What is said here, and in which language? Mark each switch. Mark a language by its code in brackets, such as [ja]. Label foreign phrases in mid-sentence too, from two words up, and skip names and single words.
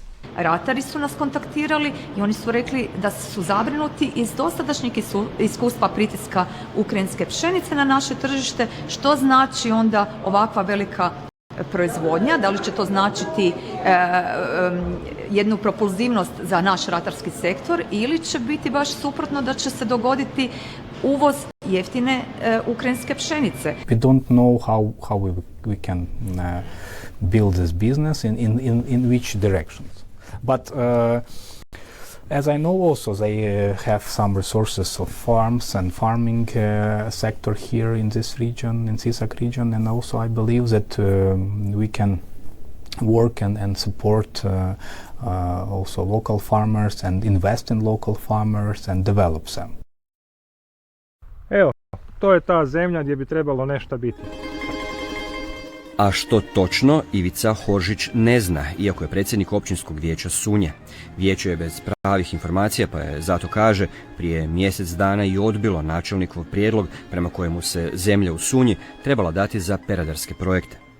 [hr] Ratari su nas kontaktirali i oni su rekli da su zabrinuti iz dosadašnjeg iskustva pritiska ukrajinske pšenice na naše tržište, što znači onda ovakva velika proizvodnja, da li će to značiti jednu propulzivnost za naš ratarski sektor ili će biti baš suprotno, da će se dogoditi uvoz jeftine ukrajinske pšenice. [en] We don't know how we can build this business in which directions. But as I know also they have some resources of farms and farming sector here in this region, in Sisak region, and also I believe that we can work and support also local farmers and invest in local farmers and develop them. [hr] Evo, to je ta zemlja gdje bi trebalo nešto biti. A što točno Ivica Horžić ne zna, iako je predsjednik općinskog vijeća Sunje. Vijeće je bez pravih informacija, pa je zato kaže prije mjesec dana i odbilo načelnikov prijedlog prema kojemu se zemlja u Sunji trebala dati za peradarske projekte.